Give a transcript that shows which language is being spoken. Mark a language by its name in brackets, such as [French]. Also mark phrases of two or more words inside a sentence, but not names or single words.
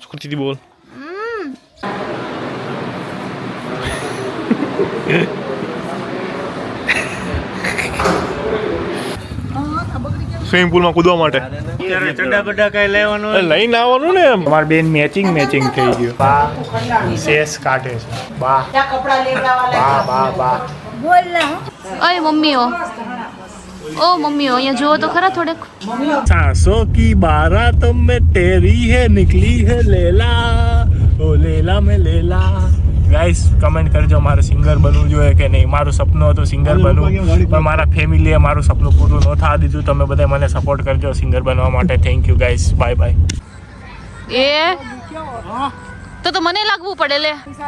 [Gujarati] સ્કૂટીથી બોલ. સ્વિમિંગ પૂલમાં કૂદવા માટે ચડ્ડા બડ્ડા કઈ લેવાનું લઈને આવવાનું ને એમ. અમાર બેન મેચિંગ થઈ ગયું. બા શેષ કાઢે છે. બા બા બા બોલ ના ઓય મમ્મીઓ ઓ મમ્મીઓ અહીંયા જુઓ તો ખરા થોડેક. [Hindi] सांसों की बारात में तेरी है निकली है लेला ओ लेला में लेला. [Gujarati] ગાઈસ કમેન્ટ કરજો મારે સિંગર બનવું જોઈએ કે નહીં. મારું સપનું હતું સિંગર બનવું પણ મારા ફેમિલીએ મારું સપનું પૂરું ન થવા દીધું. તમે બધા મને સપોર્ટ કરજો સિંગર બનવા માટે. [English] Thank you guys. Bye bye. [Gujarati] એ તો મને લાગવું પડે લે.